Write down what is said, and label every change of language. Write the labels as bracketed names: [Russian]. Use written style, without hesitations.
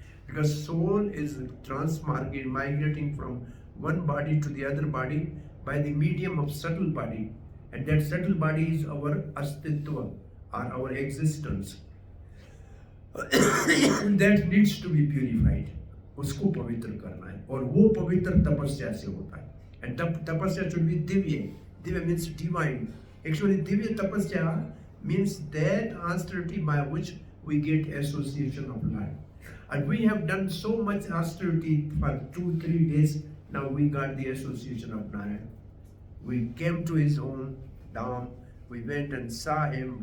[English] Because soul is migrating from one body to the other body by the medium of subtle body. And that subtle body is our astitva, or our existence. That needs to be purified. [Hindi] उसको पवित्र करना है, और वो पवित्र तपस्या से होता है. [English] And tapasya should be divya. Divya means divine. Actually, divya tapasya means that austerity by which we get association of life. And we have done so much austerity for 2-3 days. Now we got the association of Narayan. We came to his home, Dham. We went and saw him.